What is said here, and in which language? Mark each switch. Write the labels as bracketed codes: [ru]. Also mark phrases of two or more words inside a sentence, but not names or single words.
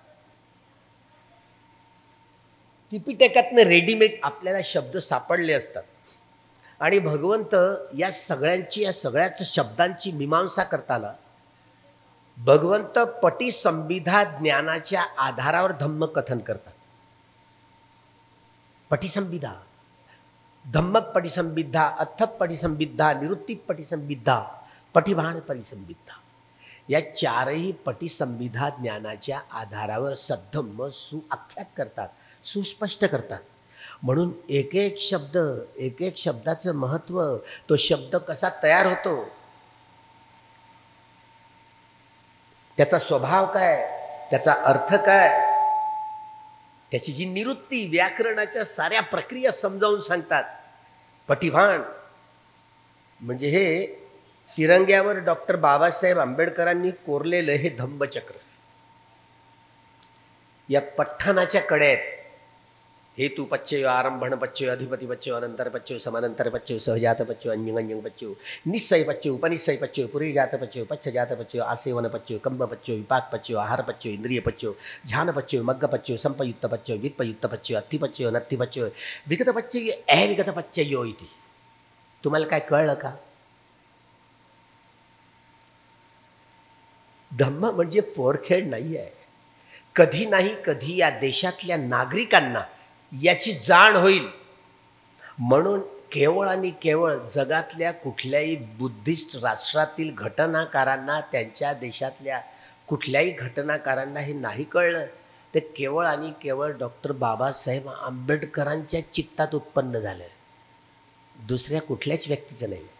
[mr] त्रिपिटकातनं रेडीमेड आपल्याला शब्द सापडले असतात आणि भगवंत या सगळ्याच शब्दांची मीमांसा करताना भगवंत पटिसंभिधा ज्ञानाच्या आधारावर धम्मकथन करतात. [pi] पटिसंभिधा, धम्मक पटिसंभिधा, अथप पटिसंभिधा, निरुत्ती पटिसंभिधा, पटिभाण पटिसंभिधा, [mr] या चारही पटिसंभिधा ज्ञानाच्या आधारावर [pi] सद्धम्म सुआख्यात [mr] करतात, सुस्पष्ट करतात. म्हणून एक एक शब्दाचं महत्त्व, तो शब्द कसा तयार होतो, त्याचा स्वभाव काय, त्याचा अर्थ काय, त्याची जी निवृत्ती, व्याकरणाच्या साऱ्या प्रक्रिया समजावून सांगतात. पटिभाण म्हणजे हे तिरंग्यावर डॉक्टर बाबासाहेब आंबेडकरांनी कोरलेलं हे धम्मचक्र. या पठ्ठाणाच्या कड्या आहेत. [pi] हेतु पच्चयो, आरंभण पच्चयो, अधिपती पच्चयो, अनंतर पच्चयो, समानंतर पच्चयो, सहजात पच्चयो, अन्यंग पच्चयो, निस्सय पच्चयो, उपनिस्सय पच्चयो, पुरीजात पच्चयो, पच्छजात पच्चयो, आसेवन पच्चयो, कंब पच्चयो, विपाक पच्चयो, आहार पच्चयो, इंद्रिय पच्चयो, ध्यान पच्चयो, मग्ग पच्चयो, संपयुक्त पच्चयो, वित्पयुक्त पच्चयो, अत्ति पच्चयो, नत्ति पच्चयो, विगत पच्चयो, अविगत पच्चयो इति. [mr] तुम्हाला काय कळलं का? धम्म म्हणजे पोरखेड नाही आहे. कधी नाही कधी या देशातल्या नागरिकांना याची जाण होईल. म्हणून केवळ आणि केवळ जगातल्या कुठल्याही बुद्धिस्ट राष्ट्रातील घटनाकारांना, त्यांच्या देशातल्या कुठल्याही घटनाकारांना हे नाही कळलं, ते केवळ आणि केवळ डॉक्टर बाबासाहेब आंबेडकरांच्या चित्तात उत्पन्न झालं, दुसऱ्या कुठल्याच व्यक्तीचं नाही.